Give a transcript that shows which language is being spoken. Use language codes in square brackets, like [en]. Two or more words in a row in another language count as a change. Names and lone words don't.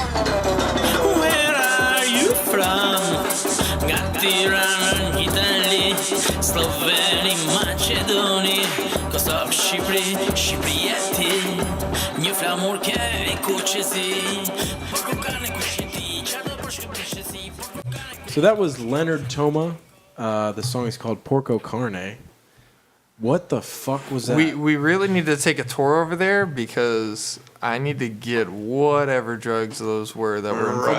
[en] Tirana in Italy, [sq] Sloveni, Macedoni, Kosovo, Shqipëri, Shqipëri një flamur ke e kuqesi. [en] So that was Leonard Toma. The song is called Porco Carne. What the fuck was that? We really need to take a tour over there because I need to get whatever drugs those were that were involved.